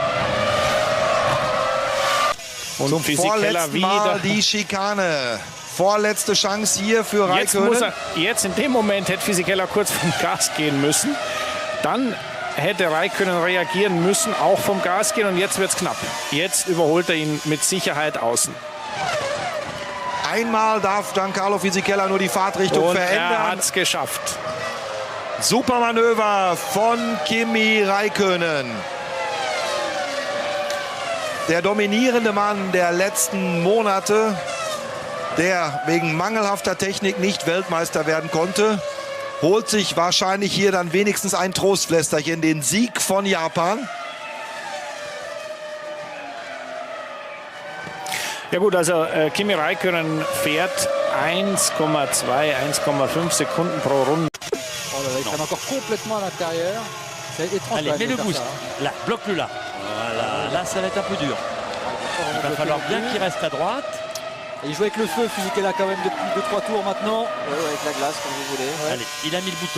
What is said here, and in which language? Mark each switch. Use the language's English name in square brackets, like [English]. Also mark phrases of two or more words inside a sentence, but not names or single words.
[German] Zum vorletzten Mal die Schikane. Vorletzte Chance hier für Räikkönen. Jetzt in dem Moment hätte Fisichella kurz vom Gas gehen müssen. Dann hätte Räikkönen reagieren müssen, auch vom Gas gehen, und jetzt wird es knapp. Jetzt überholt ihn mit Sicherheit außen. Einmal darf Giancarlo Fisichella nur die Fahrtrichtung verändern. Er hat es geschafft. Super Manöver von Kimi Räikkönen. Der dominierende Mann der letzten Monate, der wegen mangelhafter Technik nicht Weltmeister werden konnte. holt sich wahrscheinlich hier dann wenigstens ein Trostpflästerchen, den Sieg von Japan. Ja gut, also Kimi Räikkönen fährt 1,2, 1,5 Sekunden pro Runde. [French] Oh là là, il freine encore complètement à l'intérieur. C'est étrange. Allez, mets le boost. Là, bloque-le là. Voilà, là ça va être un peu dur. Il va falloir bien qu'il reste à droite. Et il joue avec le feu, Fisichella quand même depuis 2-3 tours maintenant. Avec la glace, comme vous voulez. Ouais. Allez, il a mis le bouton.